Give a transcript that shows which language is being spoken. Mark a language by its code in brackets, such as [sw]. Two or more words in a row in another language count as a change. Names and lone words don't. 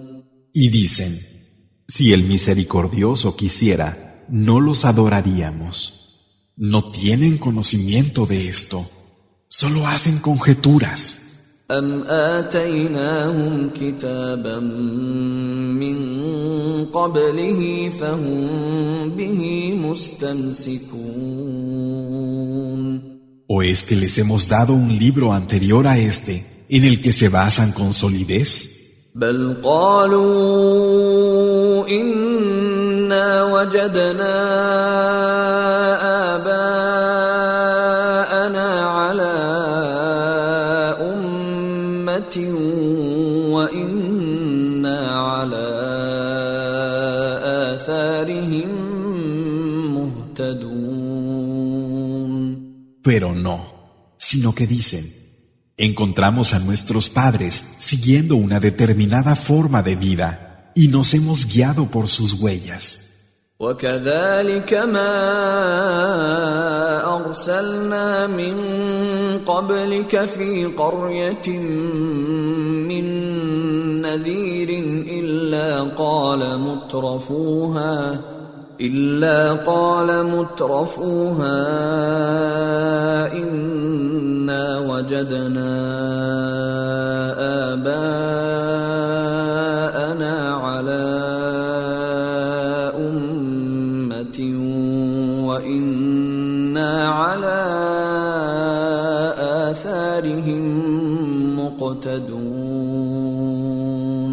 [es] Y dicen, si el misericordioso quisiera, no los adoraríamos. No tienen conocimiento de esto, solo hacen conjeturas. [ar] أَمْ آتَيْنَاهُمْ كِتَابًا مِّن قَبْلِهِ فَهُمْ بِهِ مُسْتَمْسِكُونَ. [es] ¿O es que les hemos dado un libro anterior a este, en el que se basan con solidez? [ar] بَلْ قَالُوا إِنَّا وَجَدْنَا آبَاءَنَا عَلَىٰ وَإِنَّا عَلَىٰ آثَارِهِم مُهْتَدُونَ. [es] Pero no, sino que dicen, encontramos a nuestros padres siguiendo una determinada forma de vida y nos hemos guiado por sus huellas. [ar] وَكَذَلِكَ مَا أَرْسَلْنَا مِن قَبْلِكَ فِي قَرْيَةٍ مِّن نَّذِيرٍ إِلَّا قَالَ مُتْرَفُوهَا إِنَّا وَجَدْنَا آبَاءَنَا عَلَىٰ وَإِنَّا عَلَىٰ آثَارِهِم مُقْتَدُونَ.